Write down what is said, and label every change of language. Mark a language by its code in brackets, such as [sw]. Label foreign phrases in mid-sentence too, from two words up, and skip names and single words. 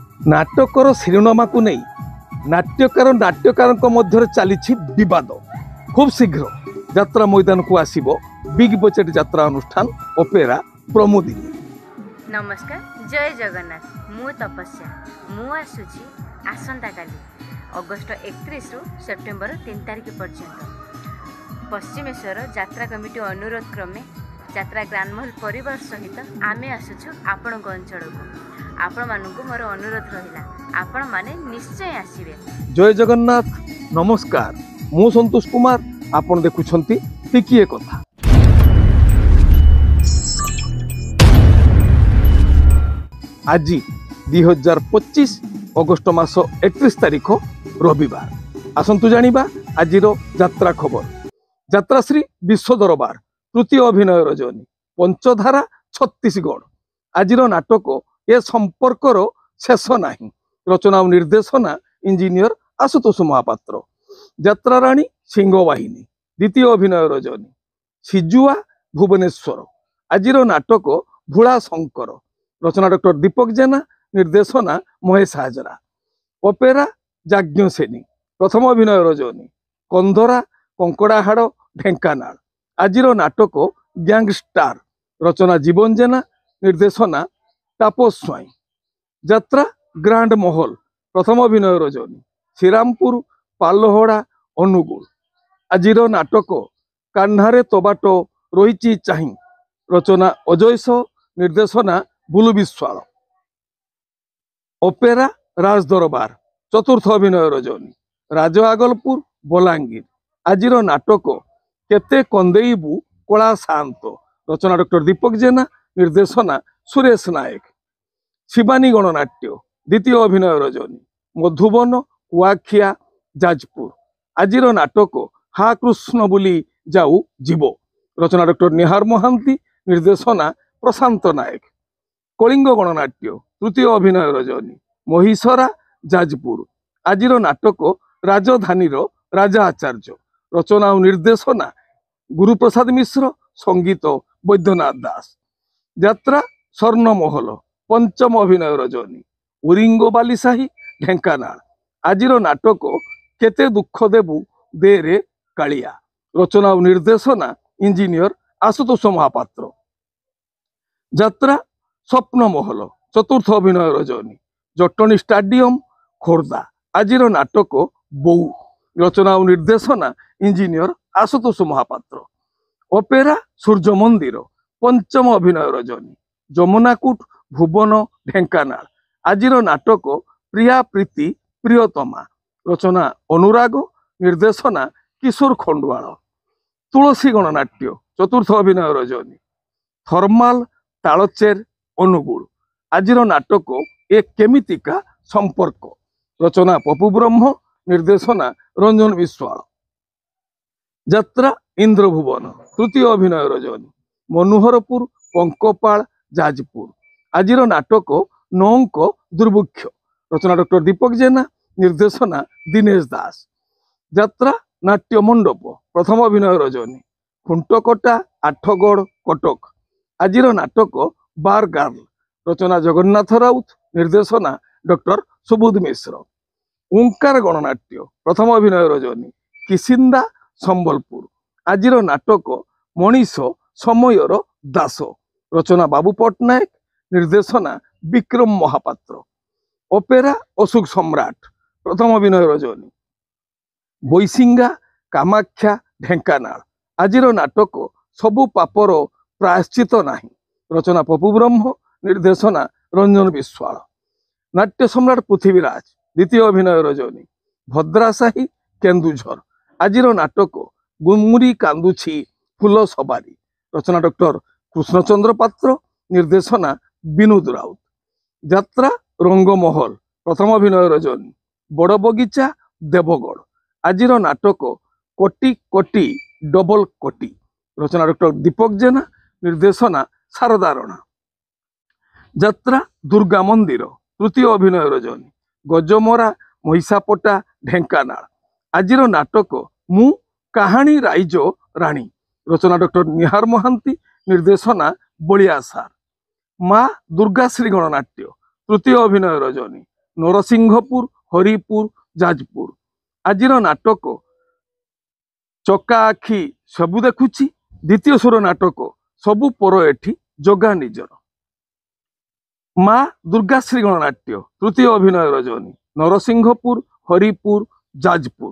[or] ନାଟକର ଶିରୋନାମାକୁ ନେଇ ନାଟ୍ୟକାର ମଧ୍ୟ ଚାଲି ବିବାଦ। ଖୁବ ଶୀଘ୍ର ଯାତ୍ରା ମଇଦାନକୁ ଆସିବ ବିଗ ବଜେଟ ଯାତ୍ରା ଅନୁଷ୍ଠାନ ଓପେରା ପ୍ରମୋଦିନୀ। ନମସ୍କାର, ଜୟ ଜଗନ୍ନାଥ। ମୁଁ ତପସ୍ୟା ମୁଁ ଆସୁଛି ଆସନ୍ତା କାଲି ଅଗଷ୍ଟ 31 ରୁ ସେପ୍ଟେମ୍ବର 3 ତାରିଖ ପର୍ଯ୍ୟନ୍ତ ପଶ୍ଚିମେଶ୍ୱର ଯାତ୍ରା କମିଟି ଅନୁରୋଧ କ୍ରମେ ଯାତ୍ରା ଗ୍ରାଣ୍ଡମହଲ ପରିବାର ସହିତ ଆମେ ଆସୁଛୁ ଆପଣ ଅଞ୍ଚଳକୁ। ଆପଣ ମାନଙ୍କୁ ମୋର ଅନୁରୋଧ ରହିଲା, ଆପଣ ମାନେ ନିଶ୍ଚୟ ଆସିବେ। ଜୟ ଜଗନ୍ନାଥ। ନମସ୍କାର, ମୁଁ ସନ୍ତୋଷ କୁମାର। ଆପଣ ଦେଖୁଛନ୍ତି ଟିକିଏ କଥା। ଆଜି 2025 ଅଗଷ୍ଟ ମାସ 31 ତାରିଖ ରବିବାର। ଆସନ୍ତୁ ଜାଣିବା ଆଜିର ଯାତ୍ରା ଖବର। ଯାତ୍ରାଶ୍ରୀ ବିଶ୍ୱ ଦରବାର ତୃତୀୟ ଅଭିନୟ ରଜନୀ ପଞ୍ଚଧାରା ଛତିଶଗଡ଼। ଆଜିର ନାଟକ ଏ ସମ୍ପର୍କର ଶେଷ ନାହିଁ। ରଚନା ଓ ନିର୍ଦ୍ଦେଶନା ଇଞ୍ଜିନିୟର ଆଶୁତୋଷ ମହାପାତ୍ର। ଯାତ୍ରା ରାଣୀ ସିଂହବାହିନୀ ଦ୍ୱିତୀୟ ଅଭିନୟ ରଜନୀ ସିଜୁଆ ଭୁବନେଶ୍ୱର। ଆଜିର ନାଟକ ଭୋଳା ଶଙ୍କର। ରଚନା ଡକ୍ଟର ଦୀପକ ଜେନା ନିର୍ଦ୍ଦେଶନା ମହେଶ ହାଜରା। ଓପେରା ଯାଜ୍ଞସେନୀ ପ୍ରଥମ ଅଭିନୟ ରଜନୀ କନ୍ଧରା କଙ୍କଡ଼ାହାଡ଼ ଢେଙ୍କାନାଳ। ଆଜିର ନାଟକ ଗ୍ୟାଙ୍ଗଷ୍ଟାର। ରଚନା ଜୀବନ ଜେନା ନିର୍ଦ୍ଦେଶନା ତାପସ ସ୍ୱାଇଁ। ଯାତ୍ରା ଗ୍ରାଣ୍ଡ ମହଲ ପ୍ରଥମ ଅଭିନୟ ରଜନୀ ଶ୍ରୀରାମପୁର ପାଲହଡ଼ା ଅନୁଗୁଳ। ଆଜିର ନାଟକ କାହ୍ନାରେ ତୋ ବାଟ ରହି ଚାହିଁ। ରଚନା ଅଜୟସ ନିର୍ଦ୍ଦେଶନା ବୁଲୁ ବିଶ୍ୱାଳ। ଓପେରା ରାଜ ଦରବାର ଚତୁର୍ଥ ଅଭିନୟ ରଜନୀ ରାଜ ଆଗଲପୁର ବଲାଙ୍ଗୀର। ଆଜିର ନାଟକ କେତେ କନ୍ଦେଇବୁ କଳା ଶାନ୍ତ। ରଚନା ଡକ୍ଟର ଦୀପକ ଜେନା ନିର୍ଦ୍ଦେଶନା ସୁରେଶ ନାୟକ। ଶିବାନୀ ଗଣନାଟ୍ୟ ଦ୍ୱିତୀୟ ଅଭିନୟ ରଜନୀ ମଧୁବନ କୁଆଖିଆ ଯାଜପୁର। ଆଜିର ନାଟକ ହା କୃଷ୍ଣ ବୋଲି ଯାଉ ଜୀବ। ରଚନା ଡକ୍ଟର ନିହାର ମହାନ୍ତି ନିର୍ଦ୍ଦେଶନା ପ୍ରଶାନ୍ତ ନାୟକ। କଳିଙ୍ଗ ଗଣନାଟ୍ୟ ତୃତୀୟ ଅଭିନୟ ରଜନୀ ମହିଷରା ଯାଜପୁର। ଆଜିର ନାଟକ ରାଜଧାନୀ ରାଜା ଆଚାର୍ଯ୍ୟ। ରଚନା ଓ ନିର୍ଦ୍ଦେଶନା ଗୁରୁପ୍ରସାଦ ମିଶ୍ର ସଙ୍ଗୀତ ବୈଦ୍ୟନାଥ ଦାସ। ଯାତ୍ରା ସ୍ୱର୍ଣ୍ଣମହଲ ପଞ୍ଚମ ଅଭିନୟ ରଜନୀ ଉରିଙ୍ଗୋ ବାଲିସାହି ଢେଙ୍କାନାଳ। ଆଜିର ନାଟକ କେତେ ଦୁଃଖ ଦେବୁ ଦେ ରେ କାଳିଆ। ରଚନା ଓ ନିର୍ଦ୍ଦେଶନା ଇଞ୍ଜିନିୟର ଆଶୁତୋଷ ମହାପାତ୍ର। ଯାତ୍ରା ସ୍ୱପ୍ନ ମହଲ ଚତୁର୍ଥ ଅଭିନୟ ରଜନୀ ଜଟଣୀ ଷ୍ଟାଡିୟମ ଖୋର୍ଦ୍ଧା। ଆଜିର ନାଟକ ବୋଉ। ରଚନା ଓ ନିର୍ଦ୍ଦେଶନା ଇଞ୍ଜିନିୟର ଆଶୁତୋଷ ମହାପାତ୍ର। ଓପେରା ସୂର୍ଯ୍ୟ ମନ୍ଦିର ପଞ୍ଚମ ଅଭିନୟ ରଜନୀ ଯମୁନାକୁଟ ଭୁବନ ଢେଙ୍କାନାଳ। ଆଜିର ନାଟକ ପ୍ରିୟା ପ୍ରୀତି ପ୍ରିୟତମା। ରଚନା ଅନୁରାଗ ନିର୍ଦ୍ଦେଶନା କିଶୋର ଖଣ୍ଡୱାଲ। ତୁଳସୀ ଗଣନାଟ୍ୟ ଚତୁର୍ଥ ଅଭିନୟ ରଜନୀ ଥର୍ମାଲ ତାଳଚେର ଅନୁଗୁଳ। ଆଜିର ନାଟକ ଏ କେମିତିକା ସମ୍ପର୍କ। ରଚନା ପପୁ ବ୍ରହ୍ମ ନିର୍ଦ୍ଦେଶନା ରଞ୍ଜନ ବିଶ୍ୱାଳ। ଯାତ୍ରା ଇନ୍ଦ୍ରଭୁବନ ତୃତୀୟ ଅଭିନୟ ରଜନୀ ମନୋହରପୁର ପଙ୍କପାଳ ଯାଜପୁର। ଆଜିର ନାଟକ ନଅଙ୍କ ଦୁର୍ଭିକ୍ଷ। ରଚନା ଡକ୍ଟର ଦୀପକ ଜେନା ନିର୍ଦ୍ଦେଶନା ଦିନେଶ ଦାସ। ଯାତ୍ରା ନାଟ୍ୟ ମଣ୍ଡପ ପ୍ରଥମ ଅଭିନୟ ରଜନୀ ଖୁଣ୍ଟକଟା ଆଠଗଡ଼ କଟକ। ଆଜିର ନାଟକ ବାର ଗାର୍ଲ। ରଚନା ଜଗନ୍ନାଥ ରାଉତ ନିର୍ଦ୍ଦେଶନା ଡକ୍ଟର ସୁବୋଧ ମିଶ୍ର। ଓଙ୍କାର ଗଣନାଟ୍ୟ ପ୍ରଥମ ଅଭିନୟ ରଜନୀ କିସିନ୍ଦା ସମ୍ବଲପୁର। ଆଜିର ନାଟକ ମଣିଷ ସମୟର ଦାସ। ରଚନା ବାବୁ ପଟ୍ଟନାୟକ ନିର୍ଦ୍ଦେଶନା ବିକ୍ରମ ମହାପାତ୍ର। ଓପେରା ଅଶୋକ ସମ୍ରାଟ ପ୍ରଥମ ଅଭିନୟ ରଜନୀ ବୈସିଙ୍ଗା କାମାଖ୍ୟା ଢେଙ୍କାନାଳ। ଆଜିର ନାଟକ ସବୁ ପାପର ପ୍ରାୟଶ୍ଚିତ୍ତ ନାହିଁ। ରଚନା ପପୁ ବ୍ରହ୍ମ ନିର୍ଦ୍ଦେଶନା ରଞ୍ଜନ ବିଶ୍ୱାଳ। ନାଟ୍ୟ ସମ୍ରାଟ ପୃଥ୍ୱୀରାଜ ଦ୍ୱିତୀୟ ଅଭିନୟ ରଜନୀ ଭଦ୍ରାସାହି କେନ୍ଦୁଝର। ଆଜିର ନାଟକ ଗୁମୁରି କାନ୍ଦୁଛି ଫୁଲ ସଓାରୀ। ରଚନା ଡକ୍ଟର କୃଷ୍ଣଚନ୍ଦ୍ର ପାତ୍ର ନିର୍ଦ୍ଦେଶନା ବିନୋଦ ରାଉତ। ଯାତ୍ରା ରଙ୍ଗମହଲ ପ୍ରଥମ ଅଭିନୟ ରଜନୀ ବଡ଼ ବଗିଚା ଦେବଗଡ଼। ଆଜିର ନାଟକ କୋଟି କୋଟି ଡବଲ କୋଟି। ରଚନା ଡକ୍ଟର ଦୀପକ ଜେନା ନିର୍ଦ୍ଦେଶନା ଶାରଦା ରାଣା। ଯାତ୍ରା ଦୁର୍ଗା ମନ୍ଦିର ତୃତୀୟ ଅଭିନୟ ରଜନୀ ଗଜମରା ମହିଷାପଟା ଢେଙ୍କାନାଳ। ଆଜିର ନାଟକ ମୁଁ କାହାଣୀ ରାଇଜର ରାଣୀ। ରଚନା ଡକ୍ଟର ନିହାର ମହାନ୍ତି ନିର୍ଦ୍ଦେଶନା ବଳିଆ ସାର। ମା ଦୁର୍ଗାଶ୍ରୀ ଗଣନାଟ୍ୟ ତୃତୀୟ ଅଭିନୟ ରଜନୀ ନରସିଂହପୁର, ହରିପୁର, ଯାଜପୁର। ଆଜିର ନାଟକ ଚକା ଆଖି ସବୁ ଦେଖୁଛି। ଦ୍ୱିତୀୟ ସ୍ୱର ନାଟକ ସବୁ ପର ଏଠି ଜଗା ନିଜର। ମା ଦୁର୍ଗାଶ୍ରୀ ଗଣନାଟ୍ୟ ତୃତୀୟ ଅଭିନୟ ରଜନୀ ନରସିଂହପୁର, ହରିପୁର, ଯାଜପୁର।